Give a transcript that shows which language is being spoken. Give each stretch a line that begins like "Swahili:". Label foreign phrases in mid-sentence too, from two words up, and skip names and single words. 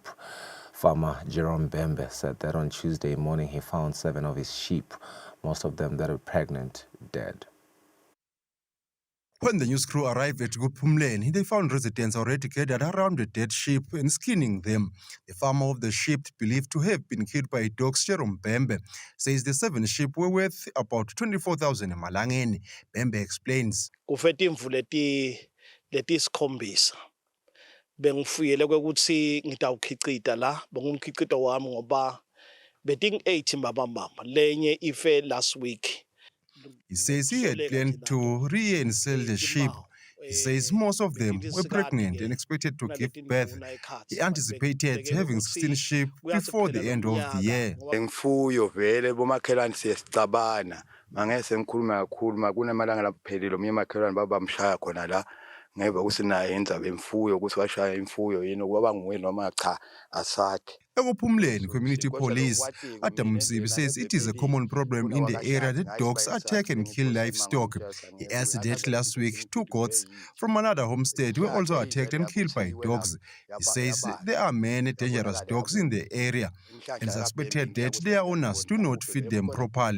English: Farmer Jerome Bembe said that on Tuesday morning he found 7 of his sheep, most of them that were pregnant, dead. When the news crew arrived at Ekupumleni, they found residents already gathered around the dead sheep and skinning them. The farmer of the sheep, believed to have been killed by dogs, Jerome Bembe, says the 7 sheep were worth about 24,000 emalangeni. Bembe explains.
Swati: Kufeta imvu letisikhombisa bengifuyele kwekuthi ngitawukhicita la bengumkhicito wami ngoba beting-8 mbabambamba lenye ife
English: last week. He says he had planned to rear and sell the sheep. He says most of them were pregnant and expected to give birth. He anticipated having 16 sheep before the end of the year.
Swati: Ngifuyo vele bomakhelwane siyasicabana mangese ngikhuluma kakhulu kunamalanga laphelile omnye makhelwane babamshaya khona la ngeva kusinayo indaba emfuyo ukuthi washaya imfuyo yini kwaba nguwe noma cha asathi.
English: Ekupumleni Community Police, Adam Msibi, says it is a common problem in the area that dogs attack and kill livestock. He adds that last week 2 goats from another homestead were also attacked and killed by dogs. He says there are many dangerous dogs in the area and suspected that their owners do not feed them properly.